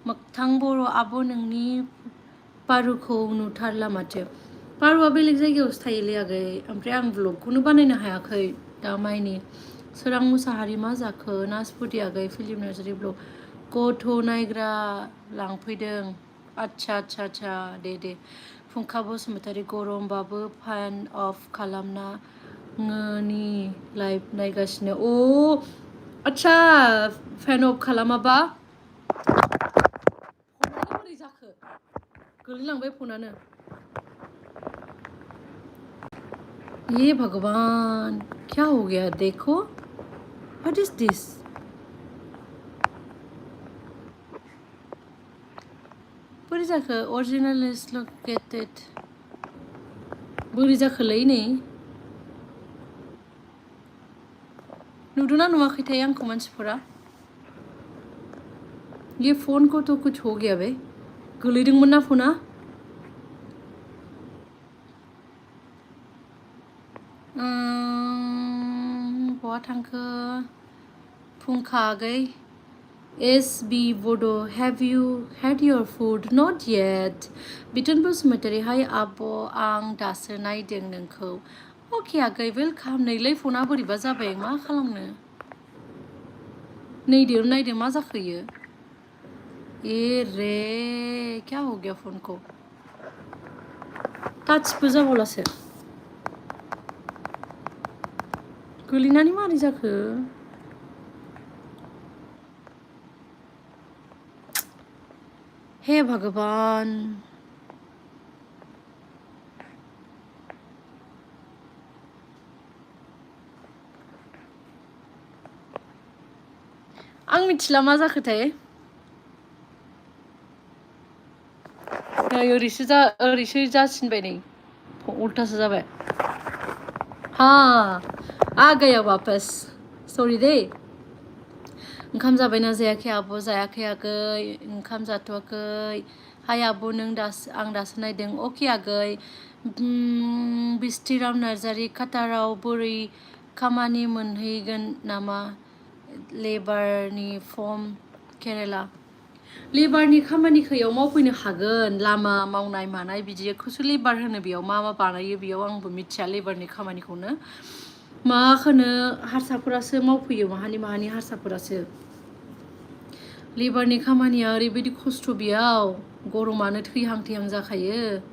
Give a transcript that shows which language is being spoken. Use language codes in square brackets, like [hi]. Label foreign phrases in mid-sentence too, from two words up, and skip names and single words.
[brx] मोगथां बर' आब' नोंनि पारुखौ नुथारला माथो पारुआ बेलेग जायगायावसो थायोलै आगै ओमफ्राय आं ब्लगखौनो बानायनो हायाखै दा माइनि सोरां मुसाहारि मा जाखो नासपुति आगै फिलिप नार्जारि ब्लग गथ' नायग्रा लांफैदों आच्छा दे फुंखा बसुमतारी गरमबाबो [en] fan off [brx] खालामना नि लाइभ नायगासिनो आच्छा [en] fan off [brx] खालामाबा फनानो बोरै जाखो गोलैलांबाय फनानो [hi] ये भगवान क्या हो गया देखो [en] what is this [brx] बोरै जाखो [en] original is located [brx] बोरै जाखोलै नै नुदोंना नुवाखैथाय आंखौ मानसिफोरा [hi] ये फोन को तो कुछ हो गया [brx] बे गोलैदोंमोन ना फना बहा थांखो फुंखा आगै SB Bodo [en] have you had your food not yet [brx] बिथोन बसुमतारी हाय आब' आं दासो नायदों नोंखौ अके आगै वेलकाम नैलाय फना बोरैबा जाबाय मा खालामनो नायदों मा जाखोयो [hi] ए रे क्या हो गया फोन को [brx] टाचबो जाबावलासो गोलैनानै मारै जाखो [hi] हे भगवान [brx] आं मिथिला मा जाखोथाय ओरैसो जासिनबाय नै उल्टासो जाबाय [hi] हाँ आ गया वापस सॉरी [brx] दे ओंखाम जाबायना जायाखै आब' जायाखै आगै ओंखाम जाथ'वाखै हाय आब' आं दासो नायदों अके आगै बिस्थिराम नार्जारि काटाराव बोरै खामानि मोनहैगोन नामा लेबारनि फर्म केरेला लेबारनि खामानिखौ याव मावफैनो हागोन लामा मावनाय मानाय बिदिखौसो लेबार होनो बेयाव मा बानायो बेयाव आंबो मिथिया लेबारनि खामानिखौनो माखौनो हारसाफोरासो मावफैयो माहानि हारसाफोरासो लेबारनि खामानिया ओरैबायदि खस्थ' बेयाव गरमानो थैहां जाखायो